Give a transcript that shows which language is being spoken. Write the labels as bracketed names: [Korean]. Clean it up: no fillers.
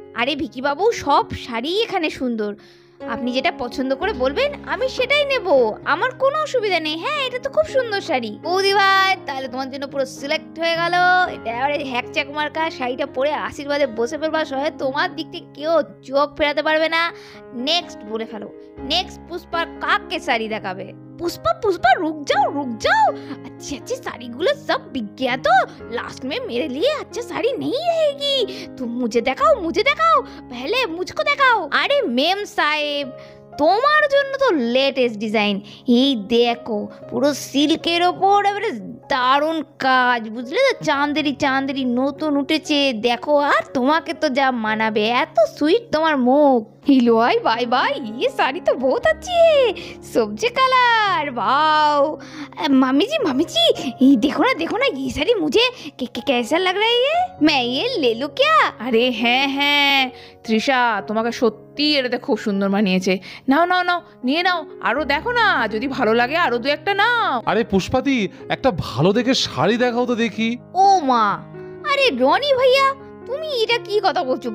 [Bangla] আরে ভিকি বাবু, সব শাড়ি এখানে সুন্দর, আপনি যেটা পছন্দ করে বলবেন আমি সেটাই নেব, আমার কোনো অসুবিধা নেই। হ্যাঁ, এটা তো খুব সুন্দর শাড়ি। বৌদি ভাই তাহলে তোমার জন্য পুরো সিলেক্ট হয়ে গেল। এটা এবারে হ্যাকচ্যাক মার্কা শাড়িটা পরে আশীর্বাদে বসে ফেলবা, সহে তোমার দিক থেকে কেউ চোখ ফেরাতে পারবে না। নেক্সট বলে ফেলো, নেক্সট পুষ্পা কাকে শাড়ি দেখাবে? [Hindi] पुष्पा पुष्पा रुक जाओ, अच्छी अच्छी साड़ी गुलो सब बिक गया तो लास्ट में मेरे लिए अच्छा साड़ी नहीं रहेगी। तुम मुझे दिखाओ, पहले मुझको दिखाओ। अरे मेम साहेब, [Bangla] তোমার জন্য তো লেটেস্ট ডিজাইন, এই দেখো পুরো সিল্কের ওপর এবারে দারুণ কাজ, বুঝলে তো? চাঁদেরি নতুন উঠেছে, দেখো। আর তোমাকে তো যা মানাবে, এত সুইট তোমার মুখ। [Hindi] हिलो आई बाय बाय, ये साड़ी तो बहुत अच्छी है, सब्जी कलर, वाओ। मामी जी, ये देखो ना ये साड़ी मुझे कैसा लग रहा है? ये मैं ये ले लूं क्या? [Bangla] আরে হ্যাঁ হ্যাঁ তৃষা, তোমাকে সত্যি এটাতে খুব সুন্দর মানিয়েছে। নাও নাও নাও, নিয়ে নাও, আরো দেখো না, যদি ভালো লাগে আরো দু একটা নাও। আরে পুষ্পাদি, একটা ভালো দেখে শাড়ি দেখাও তো দেখি। ও মা, আরে রনি ভাইয়া, তুমি এটা কি কথা বলছো?